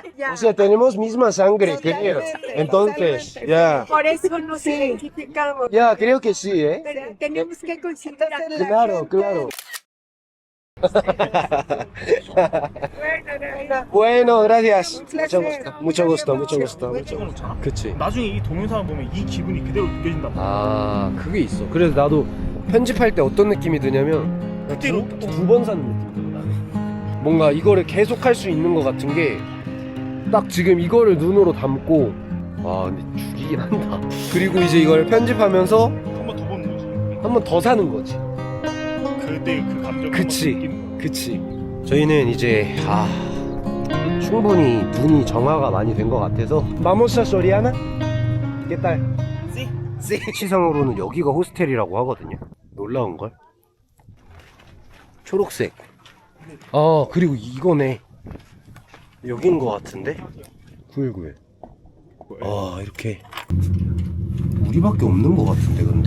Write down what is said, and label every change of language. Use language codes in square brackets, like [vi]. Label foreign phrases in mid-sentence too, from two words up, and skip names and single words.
[es] O sea, tenemos misma sangre, creo. Entonces, ya. Por eso nos identificamos. Ya, creo que sí, ¿eh? Pero tenemos que considerar. Claro. Bueno, Bueno, gracias. Mucho gusto. [ko] 그치. 나중에 이 동영상을 보면 이 기분이 그대로 느껴진다. 그게 있어. 그래서 나도 편집할 때 어떤 느낌이 드냐면 두 번 사는 느낌이 들어 나는. 뭔가 이거를 계속 할 수 있는 것 같은 게 딱 지금 이거를 눈으로 담고 근데 죽이긴 한다. 그리고 이제 이걸 편집하면서 한 번 더 보는 거지. 한 번 더 사는 거지. 그때 그 감정을 그치. 저희는 이제 충분히 눈이 정화가 많이 된 것 같아서 마모사 소리하나? [es] ¿Qué tal? Sí. [ko] 시상으로는 여기가 호스텔이라고 하거든요. 놀라운걸? 초록색. 그리고 이거네. 여긴 것 같은데? 919. 이렇게 우리밖에 없는 것 같은데 근데?